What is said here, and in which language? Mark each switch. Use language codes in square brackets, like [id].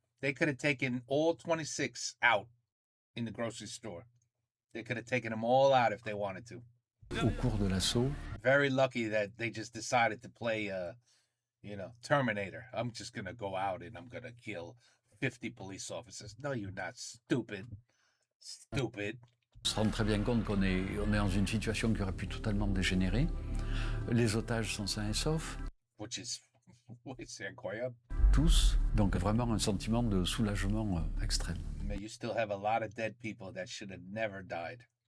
[en] They could have taken all 26 out in the grocery store. They could have taken them all out if they wanted to. [fr] Au cours de l'assaut, [en] Very lucky that they just decided to play, Terminator. I'm just going to go out and I'm going to kill 50 police officers. No, you're not stupid. Stupid. [fr] on se rend très bien compte qu'on est dans une situation qui aurait pu totalement dégénérer. Les otages sont sains et saufs, [en] Which is, [fr] c'est incroyable. tous. Donc vraiment un sentiment de soulagement extrême. Mais [en] you still have a lot of dead people that should have never died.